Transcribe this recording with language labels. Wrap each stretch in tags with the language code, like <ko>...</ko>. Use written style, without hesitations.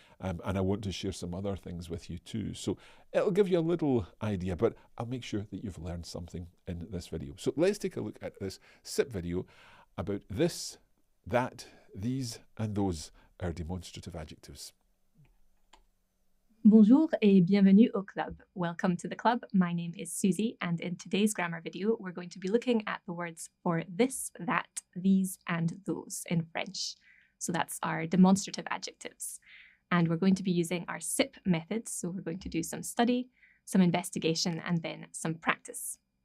<en>And I want to share some other things with you too. So it'll give you a little idea, but I'll make sure that you've learned something in this video. So let's take a look at this SIP video about this, that, these and those are demonstrative adjectives.</en> <fr>Bonjour et bienvenue au club.</fr> <en>Welcome to the club. My name is Susie, and in today's grammar video, we're going to be looking at the words for this, that, these, and those in French. So that's our demonstrative adjectives. And we're going to be using our SIP methods. So we're going to do some study, some investigation, and then some practice.</en>